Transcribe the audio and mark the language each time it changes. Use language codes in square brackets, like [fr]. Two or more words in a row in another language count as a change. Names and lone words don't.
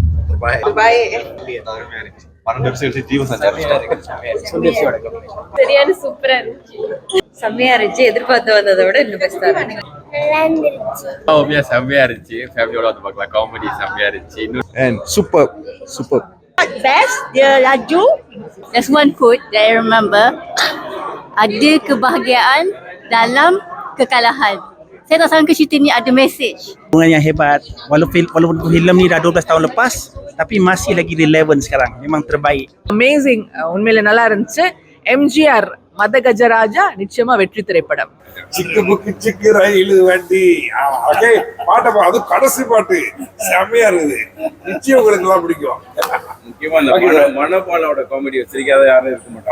[ta] சரியான சூப்பரா இருந்துச்சு, செம்மையா இருந்துச்சு. எதிர்பார்த்து வந்ததை விட இன்னும் பெஸ்டா இருந்துச்சு. செம்மையா இருந்துச்சு. ஃபேமிலியோட வந்து பார்க்கலாம். காமெடி செம்மையா இருந்துச்சு. சூப்பர். [ms] Best dia laju. [en] There's one quote that I remember. [ms] Ada kebahagiaan dalam kekalahan. Saya tak sangka cerita ni ada message. Hubungan yang hebat. Walaupun filem ni dah 12 tahun lepas, tapi masih lagi relevant sekarang. Memang terbaik. [ta] அமேசிங், உண்மையில நல்லா இருந்துச்சு. எம்ஜிஆர் மதகஜராஜா நிச்சயமா வெற்றி திரைப்படம். சிக்கு புக்கு சிக்கு ரயில் வண்டி பாட்டை அது கடைசி பாட்டு செம்மையா இருக்குது. நிச்சயம் உங்களுக்கு எல்லாம் பிடிக்கும். முக்கியமா இந்த மனோபாலாவோட காமெடி வச்சிருக்காத யாரும் இருக்க மாட்டாங்க.